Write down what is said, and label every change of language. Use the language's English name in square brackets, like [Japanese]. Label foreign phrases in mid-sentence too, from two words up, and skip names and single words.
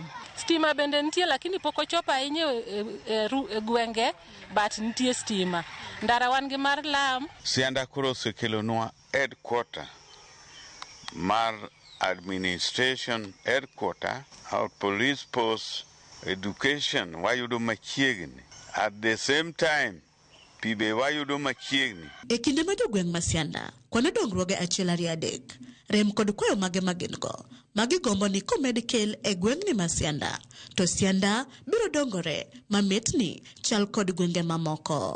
[Luo (Kenya and Tanzania)] Stima bende nitie lakini pok ochopo ahinya e gwenge, but nitie stima. Ndara wan gi mar lam. Sianda koro osekelonwa headquarter mar administration headquarter, [English] our police post, [Luo (Kenya and Tanzania)] education wayudo machiegni. [English] At the same time, [Luo (Kenya and Tanzania)] pibe wayudo machiegni. E kinde ma jogweng' ma Sianda, kwano dongruoge 1-2-3, rem kod kwayo mage magin-go, magigombo ni komed kel e gweng'ni ma Sianda, to Sianda biro dongore mametni chal kod gwenge mamoko.